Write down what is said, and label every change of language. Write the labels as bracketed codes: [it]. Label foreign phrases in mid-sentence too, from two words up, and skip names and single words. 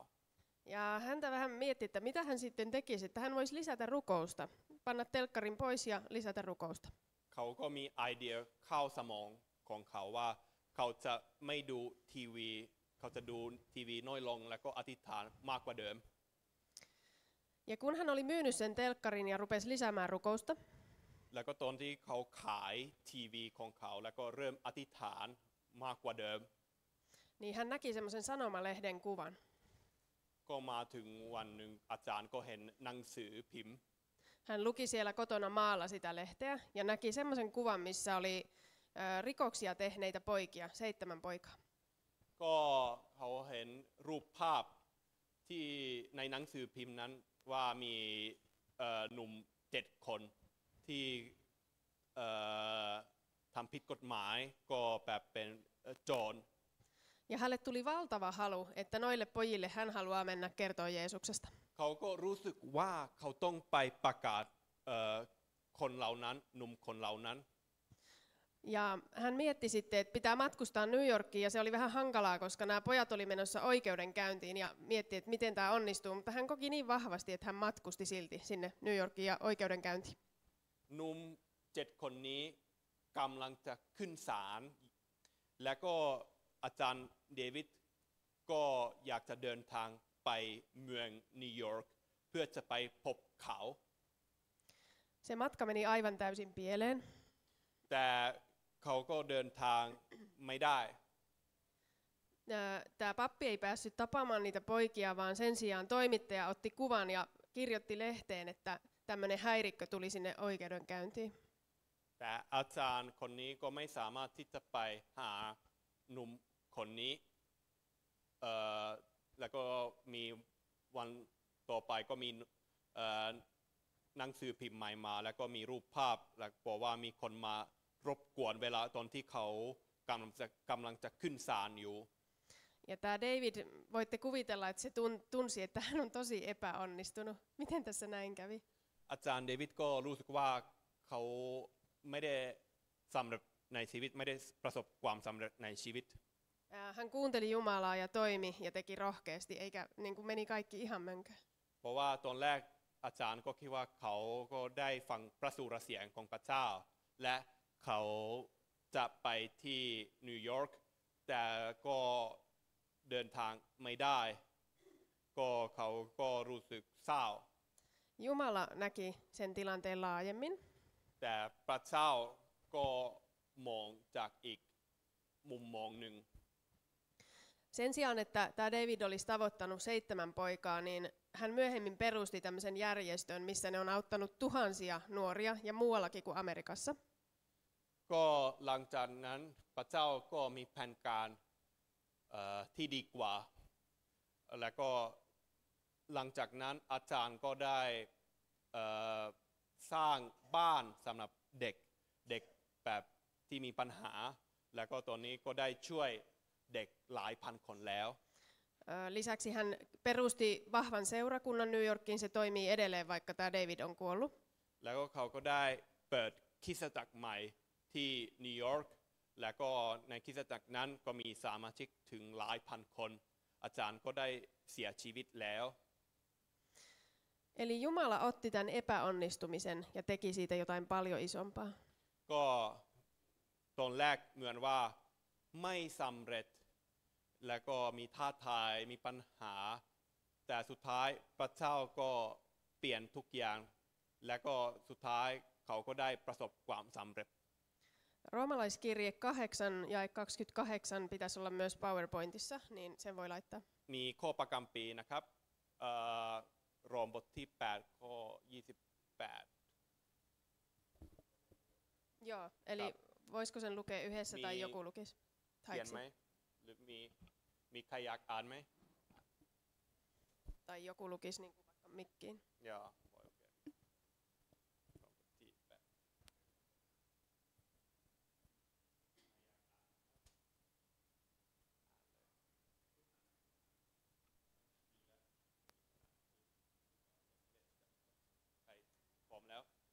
[fi] Ja häntä vähän mietti, että mitä hän sitten tekisi, että hän voisi lisätä rukousta, panna telkkarin pois ja lisätä rukousta. [th] เขาก็มีไอเดียเข้าสมองของเขาว่าเขาจะไม่ดูทีวีเขาจะดูทีวีน้อยลงแล้วก็อธิษฐานมากกว่าเดิม [fi] Ja kun hän oli myynyt sen telkkarin ja rupesi lisäämään rukousta, [th] แล้วก็ตอนที่เขาขายทีวีของเขาแล้วก็เริ่มอธิษฐานมากกว่าเดิม [fi] niin hän näki semmoisen sanomalehden kuvan. [th] ก็มาถึงวันหนึ่งอาจารย์ก็เห็นหนังสือพิมพ์ [fi] Hän luki siellä kotona maalla sitä lehteä ja näki semmoisen kuvan, missä oli rikoksia tehneitä poikia, 7 poikaa. [th] ก็เขาเห็นรูปภาพที่ในหนังสือพิมพ์นั้นว่ามีหนุ่ม7 คนที่ทำผิดกฎหมายก็แบบเป็นโจร [fi] Ja hänelle tuli valtava halu, että noille pojille hän haluaa mennä kertoa Jeesuksesta. [th] เขาก็รู้สึกว่าเขาต้องไปประกาศคนเหล่านั้นหนุ่มคนเหล่านั้น [fi] Ja hän mietti sitten, että pitää matkustaa New Yorkiin ja se oli vähän hankalaa, koska nämä pojat oli menossa oikeudenkäyntiin ja mietti, että miten tämä onnistuu, mutta hän koki niin vahvasti, että hän matkusti silti sinne New Yorkiin ja oikeudenkäyntiin. [th] หนุ่ม7 คนนี้กำลังจะขึ้นศาลและก็อาจารย์เดวิดก็อยากจะเดินทางไปเมืองนิวยอร์กเพื่อจะไปพบเขา [fi] Se matka meni aivan täysin pieleen. [th] แต่เขาก็เดินทางไม่ได้ [fi] Tämä pappi ei päässyt tapaamaan niitä poikia, vaan sen sijaan toimittaja otti kuvan ja kirjoitti lehteen, että tämmöinen häirikkö tuli sinne oikeudenkäyntiin. [th] แต่อาจารย์คนนี้ก็ไม่สามารถที่จะไปหาหนุ่มคนนี้แล้วก็มีวันต่อไปก็มีหนังสือพิมพ์ใหม่มาแล้วก็มีรูปภาพแล้วบอกว่ามีคนมารบกวนเวลาตอนที่เขากำลังจะขึ้นศาลอยู่ [fi] Ja tämä David, voitte kuvitella, että se tunsi, että hän on tosi epäonnistunut. Miten tässä näin kävi? [th] อาจารย์เดวิดก็รู้สึกว่าเขาไม่ได้สำเร็จในชีวิตไม่ได้ประสบความสำเร็จในชีวิต [fi] Hän kuunteli Jumalaa ja toimi ja teki rohkeasti, eikä niin kuin meni kaikki ihan mönkään. [th] เพราะว่าตอนแรกอาจารย์ก็คิดว่าเขาก็ได้ฟังพระสุรเสียงของพระเจ้าและเขาจะไปที่นิวยอร์กแต่ก็เดินทางไม่ได้ก็เขาก็รู้สึกเศร้า [fi] Jumala näki sen tilanteen laajemmin. [th] แต่พระเจ้าก็มองจากอีกมุมมองหนึ่ง [fi] Sen sijaan, että tämä David olisi tavoittanut 7 poikaa, niin hän myöhemmin perusti tämmöisen järjestön, missä ne on auttanut tuhansia nuoria ja muuallakin kuin Amerikassa. [th] ก็หลังจากนั้นพระเจ้าก็มีแผนการที่ดีกว่าแล้วก็หลังจากนั้นอาจารย์ก็ได้สร้างบ้านสำหรับเด็กแบบที่มีปัญหาแล้วก็ตอนนี้ก็ได้ช่วยเด็กหลายพันคนแล้ว [fi] Lisäksi hän perusti vahvan seurakunnan New Yorkiin, se toimii edelleen, vaikka tämä David on kuollut. [th] แล้วก็เขาก็ได้เปิดคริสตจักรใหม่ที่นิวยอร์กแล้วก็ในคริสตจักรนั้นก็มีสมาชิกถึงหลายพันคนอาจารย์ก็ได้เสียชีวิตแล้ว [fi] Eli Jumala otti tämän epäonnistumisen ja teki siitä jotain paljon isompaa. [th] ก็ตอนแรกเหมือนว่าไม่สำเร็จแล้วก็มีท้าทายมีปัญหาแต่สุดท้ายพระเจ้าก็เปลี่ยนทุกอย่างแล้วก็สุดท้ายเขาก็ได้ประสบความสำเร็จ [fi] Roomalaiskirje 8 ja 28 pitäisi olla myös PowerPointissa, niin sen voi laittaa. [th] มีข้อประจำปีนะครับโรมบทที่8ข้อ28 [fi] Joo, eli voisiko sen lukea yhdessä tai Niin. joku lukisi? [th] เขียนไหมหรือมีใครอยากอ่านไหม [fi] Tai joku lukisi niin kuin vaikka mikkiin. [th] อย่าโอเคโรมบทที่8ใครพร้อมแล้ว